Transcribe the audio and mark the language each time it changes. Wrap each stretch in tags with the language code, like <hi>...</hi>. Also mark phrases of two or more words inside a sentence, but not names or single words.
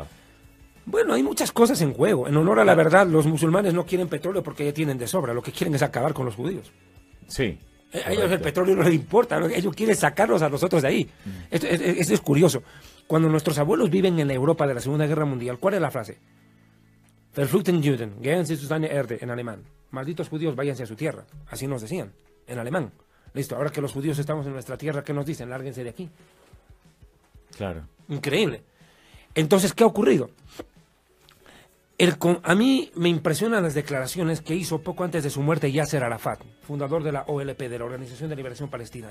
<es>Bueno, hay muchas cosas en juego. En honor a la verdad, los musulmanes no quieren petróleo porque ya tienen de sobra. Lo que quieren es acabar con los judíos. Sí, A ellos el petróleo no les importa, ¿no? Ellos quieren sacarnos a nosotros de ahí. Esto es curioso. Cuando nuestros abuelos viven en la Europa de la Segunda Guerra Mundial, ¿cuál es la frase?</es> <de>Verfluchten Juden, gehen Sie zu seiner Erde,</de> <es>en alemán. Malditos judíos, váyanse a su tierra. Así nos decían, en alemán. Listo, ahora que los judíos estamos en nuestra tierra, ¿qué nos dicen? Lárguense de aquí. Claro. Increíble. Entonces, ¿qué ha ocurrido? A mí me impresionan las declaraciones que hizo poco antes de su muerte Yasser Arafat, fundador de la OLP, de la Organización de Liberación Palestina.</es>